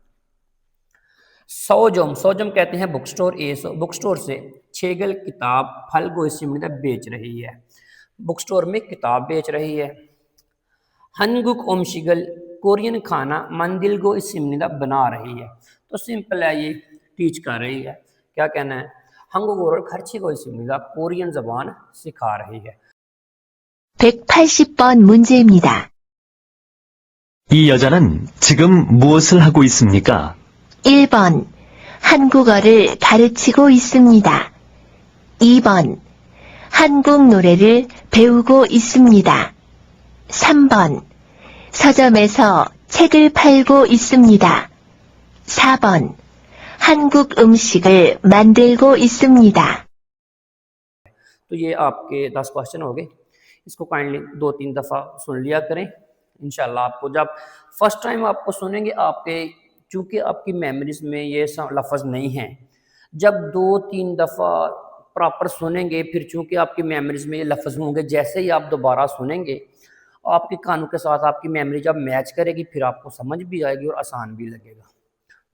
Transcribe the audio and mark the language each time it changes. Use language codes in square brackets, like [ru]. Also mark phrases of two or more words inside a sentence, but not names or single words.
[ko] 서점, 서점 [hi] कहते हैं [en] book store, book store [hi] से छेगल किताब [ko] 팔고 있습니다 [hi] बेच रही है, [en] book store [hi] में किताब बेच रही है। [ko] 한국 음식을 [hi] कोरियन खाना [ko] 만들고 있습니다 [hi] बना रही है। तो सिंपल है, ये टीच कर रही है, क्या कहना है, [ko] 한국어를 가르치고 있습니다. [hi] कोरियन जबान सिखा रही है। [ko] 180번 문제입니다. 이 여자는 지금 무엇을 하고 있습니까? 1번 한국어를 가르치고 있습니다. 2번 한국 노래를 배우고 있습니다. 3번 서점에서 책을 팔고 있습니다. 4번 한국 음식을 만들고 있습니다. [hi] तो ये आपके 10 क्वेश्चन हो गए, इसको काइंडली 2-3 दफ़ा सुन लिया करें। इंशाल्लाह आपको जब [en] first time [hi] आपको सुनेंगे, आपके चूँकि आपकी मेमोरीज में ये लफ्ज़ नहीं हैं, जब 2-3 दफ़ा प्रॉपर सुनेंगे, फिर चूँकि आपकी मेमोरीज में ये लफ्ज़ होंगे, जैसे ही आप दोबारा सुनेंगे, आपके कानों के साथ आपकी मेमोरी जब मैच करेगी, फिर आपको समझ भी आएगी और आसान भी लगेगा।